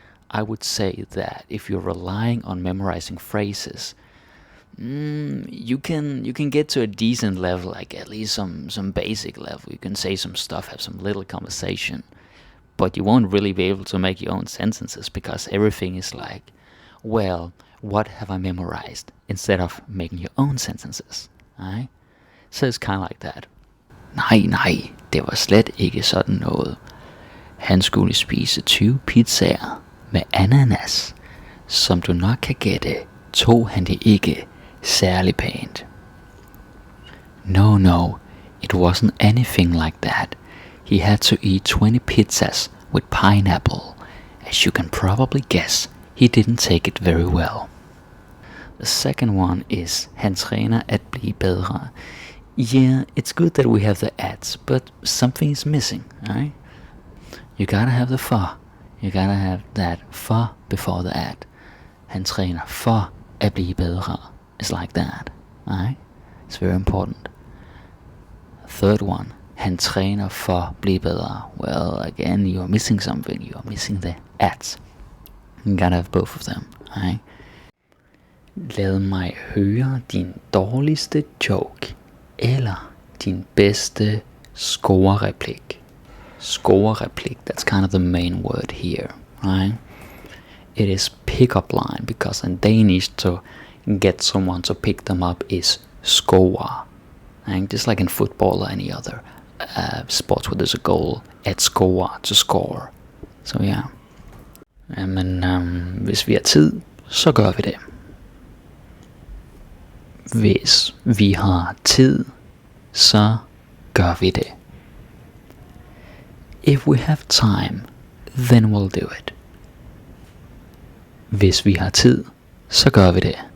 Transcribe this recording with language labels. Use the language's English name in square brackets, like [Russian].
[English] I would say that if you're relying on memorizing phrases, you can get to a decent level, like at least some basic level. You can say some stuff, have some little conversation, but you won't really be able to make your own sentences, because everything is like, well, what have I memorized, instead of making your own sentences, right? So it's kind of like that. [Danish] Nej, det var slet ikke sådan noget. Han skulle spise 20 pizzaer med ananas. Som du nok kan gætte, tog han det ikke særlig pænt. [English] No, it wasn't anything like that. He had to eat 20 pizzas with pineapple. As you can probably guess, he didn't take it very well. The second one is, [Danish] han træner at blive bedre. [English] Yeah, it's good that we have the ads, but something is missing, right? You gotta have the for. You gotta have that for before the ad. [Danish] Han træner for at blive bedre. [English] It's like that, right? It's very important. Third one, [Danish] han træner for at blive bedre. [English] Well, again, you're missing something. You're missing the ads. You gotta have both of them, right? [Danish] Lad mig høre din dårligste joke, eller din bedste score-replik. [English] Score-replik, that's kind of the main word here, right? It is pick-up line, because in Danish to get someone to pick them up is score. Right? Just like in football or any other sports where there's a goal, at score, to score. So yeah. [Danish] Men hvis vi har tid, så gør vi det. Hvis vi har tid, så gør vi det. [English] If we have time, then we'll do it. [Danish] Hvis vi har tid, så gør vi det.